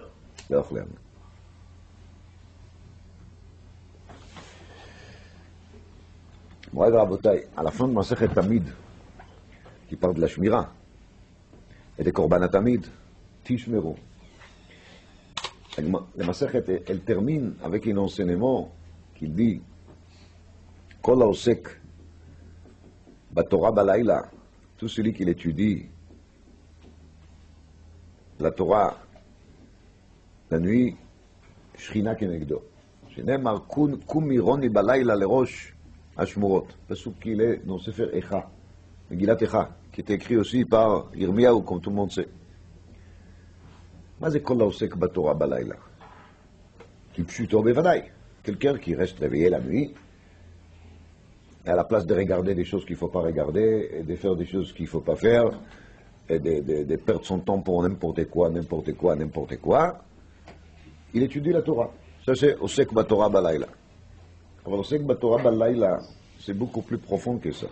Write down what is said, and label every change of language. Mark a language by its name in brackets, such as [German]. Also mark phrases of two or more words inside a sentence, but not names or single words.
[French] Moi, Rabotai, à la fin de Masechet Tamid, qui parle de la Shmira et des [Hebrew] Korban Tamid, [French] Tishmeru. La Masechet, elle termine avec un enseignement qui dit [Hebrew] Kol haosek baTorah balayla, [French] tout celui qui l'étudie la Torah la nuit, [Hebrew] Shrina kenegdo. שנאמר, קום מירוני בלילה לראש השמורות. [French] פסוק qui est dans Sefer Echa, Megillat Echa, qui était écrit aussi par Yirmiyahu, comme tout le monde sait. [Hebrew] מה זה כל העוסק בתורה בלילה? כפשוטו בוודאי. [French] Quelqu'un qui reste réveillé la nuit, et à la place de regarder des choses qu'il ne faut pas regarder, et de faire des choses qu'il ne faut pas faire, et de perdre son temps pour n'importe quoi, il étudie la Torah. Ça c'est [Hebrew] Osek Batorah Balayla. [French] Alors [Hebrew] Osek Batorah Balayla, [French] c'est beaucoup plus profond que ça.